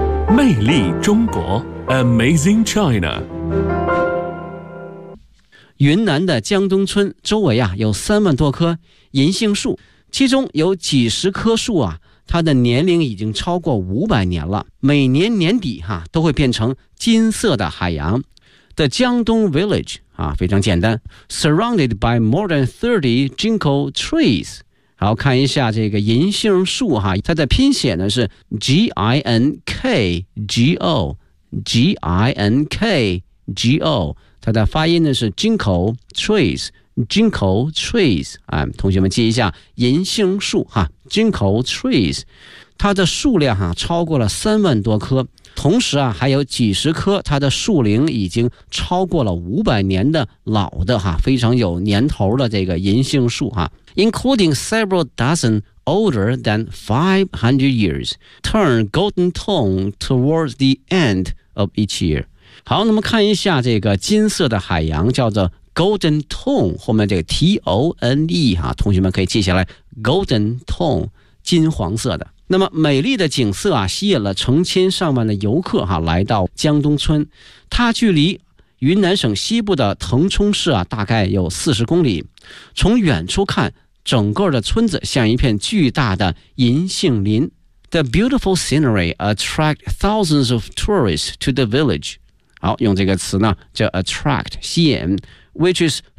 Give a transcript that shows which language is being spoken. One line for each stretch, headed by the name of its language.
Chinese: 魅力中国
English: Amazing China。
Chinese: 云南的江东村周围啊，有30,000多棵银杏树，其中有几十棵树啊，它的年龄已经超过500年了，每年年底哈、都会变成金色的海洋。
English: The 江东 village
Chinese: 啊，非常简单
English: ，surrounded by more than 30 ginkgo trees。
Chinese: 好，看一下这个银杏树哈、它的拼写呢是 ginkgo。它的发音呢是 ginkgo trees， ginkgo trees、同学们记一下银杏树哈， ginkgo trees。它的数量哈、超过了30,000多棵，同时啊还有几十棵它的树龄已经超过了500年的老的哈，非常有年头的这个银杏树哈。
English: including several dozen older than 500 years turn golden tone towards the end of each year。
Chinese: 好，那么看一下这个金色的海洋，叫做 Golden Tone， 后面这个 T-O-N-E 啊，同学们可以记下来 Golden Tone， 金黄色的。那么美丽的景色啊，吸引了成千上万的游客啊，来到江东村。它距离云南省西部的腾冲市啊，大概有40公里。从远处看，整个的村子像一片巨大的银杏林。
English: The beautiful scenery attract thousands of tourists to the village。
Chinese: 好，用这个词呢叫
English: attract
Chinese: 吸引
English: which is